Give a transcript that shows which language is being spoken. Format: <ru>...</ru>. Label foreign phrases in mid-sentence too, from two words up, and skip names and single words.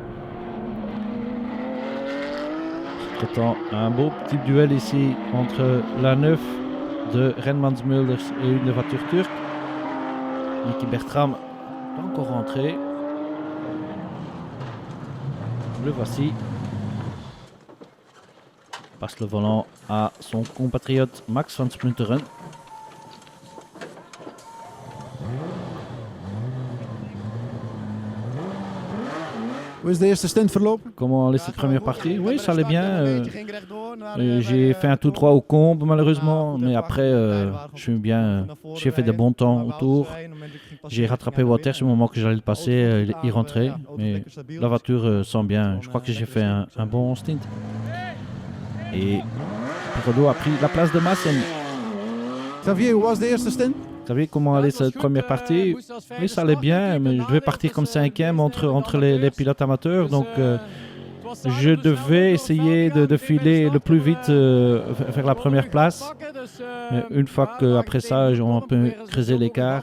<fr>Entre-temps, un beau petit duel ici entre la 9 de Renmans Mulders et une voiture turque. Niki Bertram pas encore rentré. Le voici. Passe le volant à son compatriote Max van Splunteren.</fr> <nl>Hoe is de eerste stint verlopen?</nl> <fr>Comment allait cette première partie? Oui, ça allait bien. J'ai fait un tout droit au combe malheureusement, mais après j'ai fait de bons temps autour. J'ai rattrapé Waters au moment que j'allais le passer, y rentrer, mais la voiture sent bien. Je crois que j'ai fait un bon stint. Et Perrodo a pris la place de Maassen.</fr> <nl>Xavier, hoe was de eerste stint?</nl> <fr>Vous savez comment allait cette première partie? Oui, ça allait bien, mais je devais partir comme 5e entre les pilotes amateurs. Donc, je devais essayer de filer le plus vite vers la première place. Mais une fois qu'après ça, on peut creuser l'écart.</fr>